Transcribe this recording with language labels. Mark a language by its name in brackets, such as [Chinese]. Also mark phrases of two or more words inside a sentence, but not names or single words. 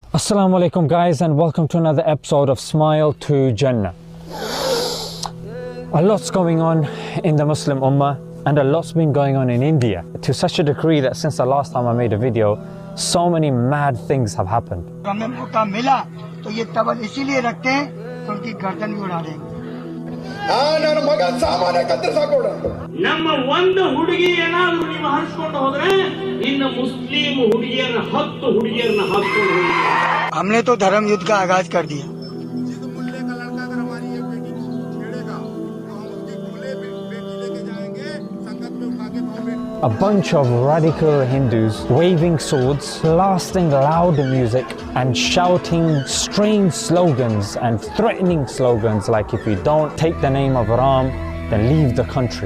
[Arabic] السلام عليكم [English] guys, and welcome to another episode of Smile to Jannah. A lot's going on in the Muslim Ummah, and a lot's been going on in India to such a degree that since the last time I made a video, so many mad things have happened. [Kannada] ನಮ್ಮ ಒಂದು ಹುಡುಗಿ ಏನಾದರೂ ನೀವು ಹರಿಸ್ಕೊಂಡು ಹೋದ್ರೆ ಇನ್ನು ಮುಸ್ಲಿಂ ಹುಡುಗಿಯರನ್ನ 10 ಹುಡುಗಿಯರನ್ನ ಹಾಕ್ಕೊಂಡು ಹೋಗ್ತಾರೆ. [Hindi] हमने तो धर्म युद्ध का आगाज कर दिया. [English] A bunch of radical Hindus waving swords, blasting loud music and shouting strange slogans and threatening slogans like if you don't take the name of Ram, then leave the country.